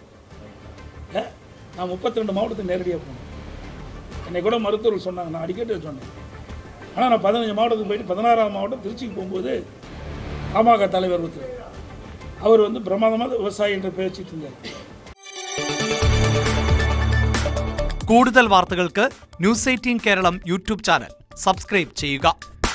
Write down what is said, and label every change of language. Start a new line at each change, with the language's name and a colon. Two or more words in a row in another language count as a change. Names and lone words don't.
Tamil: நான் 32 மாவட்டத்துக்கு நேரடியாக போனேன். என்னை கூட மருத்துவர்கள் சொன்னாங்க, நான் அடிக்கடி சொன்னேன். ஆனால் நான் 15 மாவட்டத்துக்கு போயிட்டு 16ஆம் மாவட்டம் திருச்சிக்கு போகும்போது பாமக தலைவர் அவர் பிரமாதமாக விவசாயி என்ற பேசிட்டு இருந்தார்.
Malayalam: കൂടുതൽ വാർത്തകൾക്ക് News 18 കേരളം യൂട്യൂബ് ചാനൽ സബ്സ്ക്രൈബ് ചെയ്യുക.